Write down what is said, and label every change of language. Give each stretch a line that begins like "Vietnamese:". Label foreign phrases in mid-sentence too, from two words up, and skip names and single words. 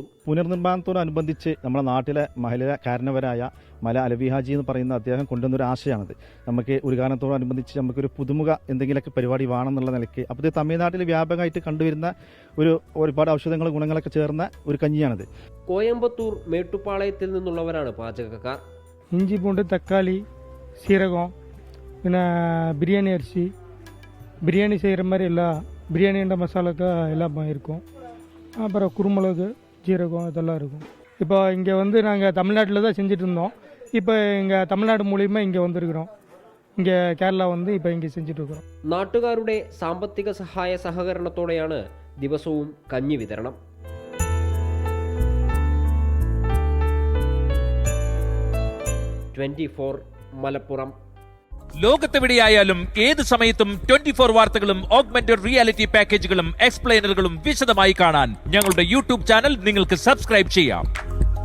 Malayalam: പുനർനിർമ്മാണത്തോടനുബന്ധിച്ച് നമ്മുടെ നാട്ടിലെ മഹിളകാരനവരായ മല അലവി ഹാജി എന്ന് പറയുന്ന അദ്ദേഹം കൊണ്ടുവന്നൊരു ആശയമാണത്. നമുക്ക് ഉദ്ഘാടനത്തോടനുബന്ധിച്ച് നമുക്കൊരു പുതുമുഖ എന്തെങ്കിലുമൊക്കെ പരിപാടി വേണമെന്നുള്ള നിലയ്ക്ക് അപ്പോൾ ഇത് തമിഴ്നാട്ടിൽ വ്യാപകമായിട്ട് കണ്ടുവരുന്ന ഒരുപാട് ഔഷധങ്ങളും ഗുണങ്ങളൊക്കെ ചേർന്ന ഒരു കഞ്ഞിയാണിത്. കോയമ്പത്തൂർ മേട്ടുപ്പാളയത്തിൽ നിന്നുള്ളവരാണ് പാചകക്കാർ. ഇഞ്ചി, പൂണ്ട്, തക്കാളി,
Tamil: சீரகம், പിന്നെ பிரியாணி அரிசி, பிரியாணி செய்கிற மாதிரி பிரியாணின்ற மசாலாக்கா எல்லாம் இருக்கும். அப்புறம் குருமிளகு, ஜீரகம் இதெல்லாம் இருக்கும். இப்போ இங்கே வந்து நாங்கள் தமிழ்நாட்டில் தான் செஞ்சுட்டு இருந்தோம். இப்போ இங்கே தமிழ்நாடு மூலியமாக இங்கே வந்திருக்கிறோம். இங்கே കേരള வந்து ഇപ്പോൾ ഇங்கே செஞ்சுட்டு இருக்கிறோம்.
Malayalam: നാട്ടുകാരുടെ സാമ്പത്തിക സഹായ സഹകരണത്തോടെയാണ് ദിവസവും കഞ്ഞി വിതരണം. മലപ്പുറം. ലോകത്തെവിടെയായാലും ഏത് സമയത്തും 24 വാർത്തകളും
English: augmented reality
Malayalam: പാക്കേജുകളും എക്സ്പ്ലെയിനറുകളും വിശദമായി കാണാൻ ഞങ്ങളുടെ
English: YouTube channel
Malayalam: നിങ്ങൾക്ക് സബ്സ്ക്രൈബ് ചെയ്യാം.